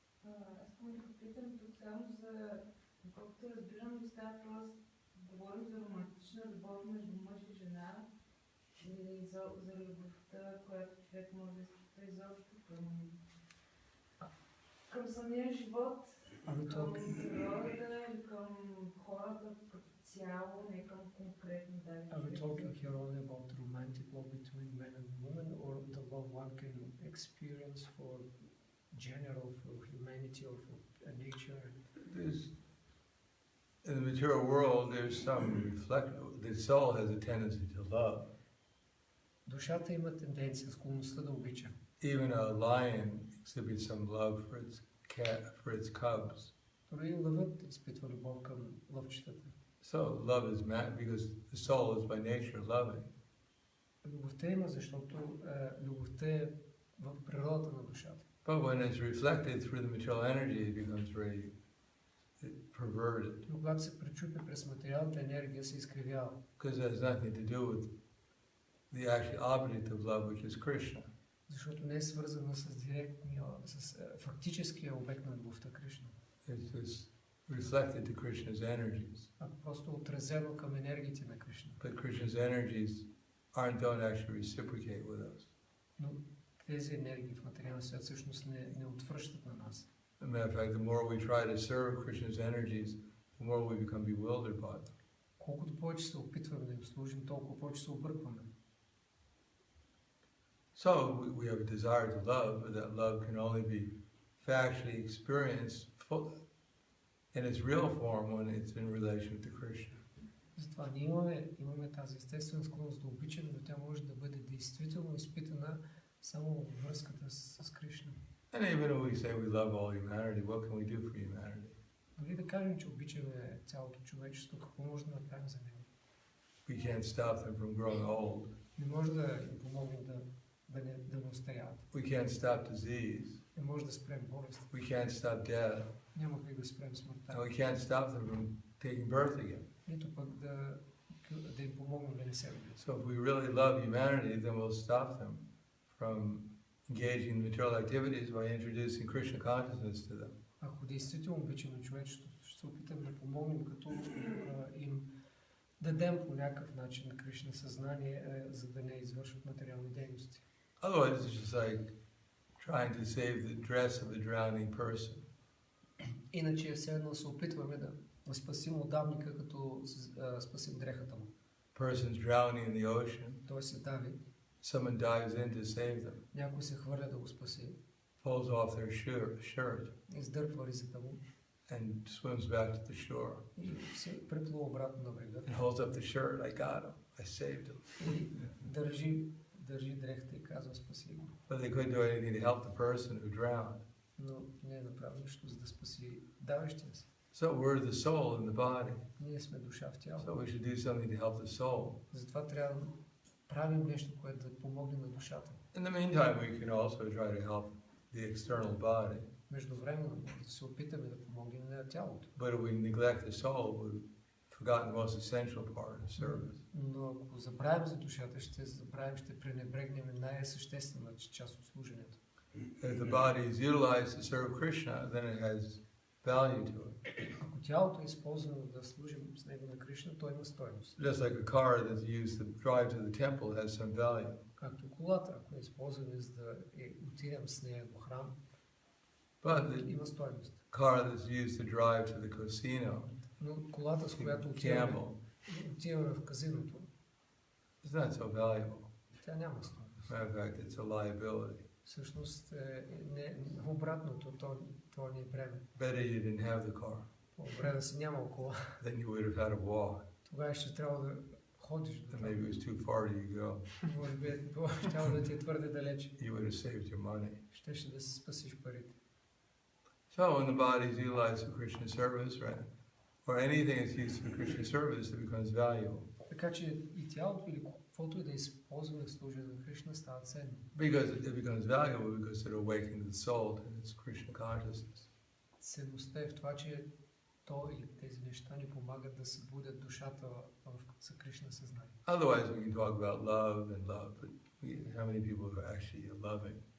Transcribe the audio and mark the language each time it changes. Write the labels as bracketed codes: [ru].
[bg] Искам да попитам тук само за, доколкото разбирам, става въпрос, говорим за романтична любов между мъж и жена, или за любовта, която човек може да изпита изобщо към самия живот, към природата или към хората като цяло, не към конкретно дали. [en] Are we talking here only about the romantic love between men and women, or the love one can experience for general, for humanity, or for nature? In the material world, there's some the soul has a tendency to love. [bg] Душата има тенденция, склонността да обича. [en] Even a lion exhibits some love for its cubs. [bg] Дори лъвът изпитва любов към лъвчетата. [en] So love is because the soul is by nature loving. [bg] Любовта има, защото любовта е в природата на душата. [en] But when it's reflected through the material energy, it becomes very perverted. [bg] Но когато се пречупи през материалната енергия, се изкривява. [en] Because it has nothing to do with the actual object of love, which is Krishna. [bg] Защото не е свързана с директния, с фактическия обект на любовта Кришна. [en] It's reflected to Krishna's energies. [bg] А просто отразено към енергиите на Кришна. [en] But Krishna's energies don't actually reciprocate with us. [bg] Но тези енергии в материалния свят всъщност не отвръщат на нас. [en] As a matter of fact, the more we try to serve Krishna's energies, the more we become bewildered by them. [bg] Колкото повече се опитваме да им служим, толкова повече се объркваме. [en] So we have a desire to love, but that love can only be factually experienced in its real form when it's in relation to Krishna. [bg] Затова ние имаме тази естествена склонност да обичаме, но тя може да бъде действително изпитана само във връзката с Кришна. [en] And even if we say we love all humanity, what can we do for humanity? [bg] Дори да кажем, че обичаме цялото човечество, какво може да направим за него? [en] We can't stop them from growing old. [bg] Не може да им помогнем да не остаряват. [en] We can't stop disease. [bg] Не може да спрем болест. [en] We can't stop death. [bg] Няма как да спрем смъртта. [en] And we can't stop them from taking birth again. [bg] Нито пък да им помогнем да не се родят. [en] So if we really love humanity, then we'll stop them from engaging in material activities by introducing Krishna consciousness to them. [bg] Ако действително обичаме човечеството, ще се опитаме да помогнем, като им дадем по някакъв начин на Кришна съзнание, за да не извършват материални дейности. [en] Otherwise, it's just like trying to save the dress of a drowning person. [bg] Иначе е все едно се опитваме да спасим удавника, като спасим дрехата му. [en] Person's drowning in the ocean. [bg] Той се дави, [en] Someone dives in to save them, [bg] някой се хвърля да го спаси, [en] pulls off their shirt, [bg] издърпва ризата му [en] and swims back to the shore. [bg] и се преплува обратно на брега. [en] And holds up the shirt. I got him. I saved him. [bg] И държи дрехата и казва спаси го. [en] But they couldn't do anything to help the person who drowned. [bg] Но не е направил нищо, за да спаси давещия се. [en] So we're the soul in the body. [bg] Ние сме душа в тяло. [en] So we should do something to help the soul. [bg] Затова трябва да правим нещо, което да помогне на душата. [en] In the meantime, we can also try to help the external body. [bg] Междувременно може да се опитаме да помогнем на тялото. [en] But if we neglect the soul, we've forgotten the most essential part of service. [bg] Но ако забравим за душата, ще пренебрегнем най-съществената част от служенето. [en] If the body is utilized to serve Krishna, then it has value to it. [bg] Ако тялото е използвано да служим с него на Кришна, то има стойност. [en] Just like a car that's used to drive to the temple has some value. [bg] Както колата, ако е използвана за да отидем с нея до храм, [en] But [bg] има стойност. [en] the car that's used to drive to the casino, [bg] Но колата, с която [en] gamble, [bg] отиваме в казиното, [en] is not so valuable. [bg] тя няма стойност. [en] Matter of fact, it's a liability. [bg] Всъщност обратното, то ни е бреме. [en] Better you didn't have the car, [bg] По-добре да си нямал кола. [en] then you would have had to walk. [bg] Тогава ще трябва да ходиш до [en] And [bg] там. [en] maybe it was too far to go. [bg] Може би щяло да ти е твърде далече. [en] You would have saved your money. [bg] Щеше да си спасиш парите. [en] So when the body is utilized for Krishna service, right, or anything is used for Krishna service, it becomes valuable. [bg] Така че и тялото или каквото и да използваме в служение на Кришна става ценно. [en] Because it becomes valuable because it awakens the soul to its Krishna consciousness. [bg] Ценността е в това, че то или тези неща ни помагат да събудят душата за Кришна съзнание. [en] Otherwise, we can talk about love and love, but how many people are actually loving?